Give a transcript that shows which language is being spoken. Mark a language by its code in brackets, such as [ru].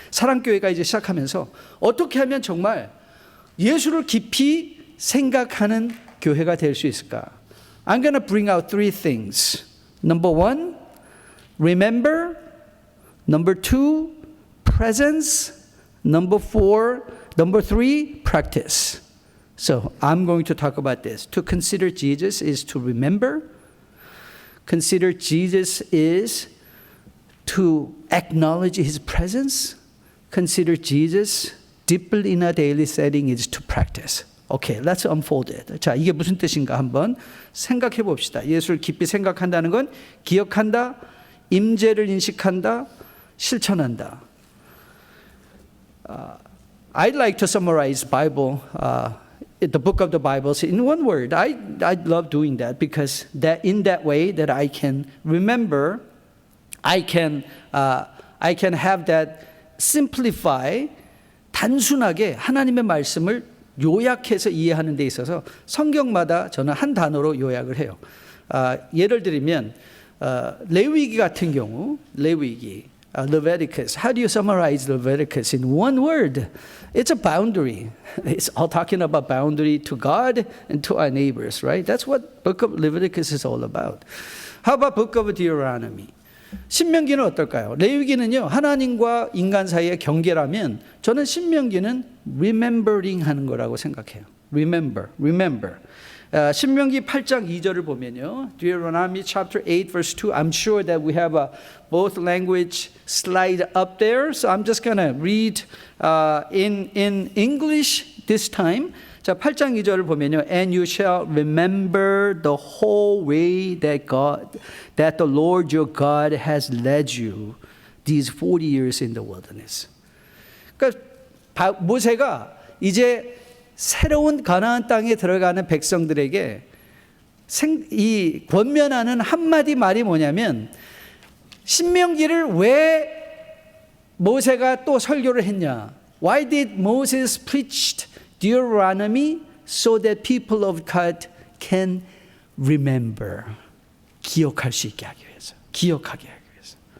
[ko] 사랑교회가 이제 시작하면서 어떻게 하면 정말 예수를 깊이 생각하는 교회가 될 수 있을까? [en] I'm going to bring out three things. Number one, remember. Number two, presence. Number three, practice. So I'm going to talk about this. To consider Jesus is to remember. Consider Jesus is to acknowledge His presence. Consider Jesus deeply in a daily setting is to practice. Okay, let's unfold it. [ko] 자, 이게 무슨 뜻인가 한번 생각해 봅시다. 예수를 깊이 생각한다는 건 기억한다, 임재를 인식한다, 실천한다. [en] I'd like to summarize Bible, the book of the Bible in one word. I love doing that because in that way that I can remember, I can have that simplify, [ko] 단순하게 하나님의 말씀을 요약해서 이해하는 데 있어서 성경마다 저는 한 단어로 요약을 해요. 예를 들면 레위기 같은 경우, 레위기, Leviticus. [en] How do you summarize Leviticus in one word? It's a boundary. It's all talking about boundary to God and to our neighbors, right? That's what book of Leviticus is all about. How about book of Deuteronomy? [ko] 신명기는 어떨까요? 레위기는요, 하나님과 인간 사이의 경계라면 저는 신명기는 remembering 하는 거라고 생각해요. remember. 신명기 8장 2절을 보면요. [en] Deuteronomy chapter 8 verse 2. I'm sure that we have both language slide up there. So I'm just going to read in English this time. [ko] 자, 8장 2절을 보면요. [en] And you shall remember the whole way that the Lord your God has led you these 40 years in the wilderness. [ko] 그러니까 모세가 이제 새로운 가나안 땅에 들어가는 백성들에게 이 권면하는 한마디 말이 뭐냐면 신명기를 왜 모세가 또 설교를 했냐? [en] Why did Moses preach Deuteronomy so that people of God can [ko] remember, 기억할 수 있게 하기 위해서, 기억하게 하기 위해서.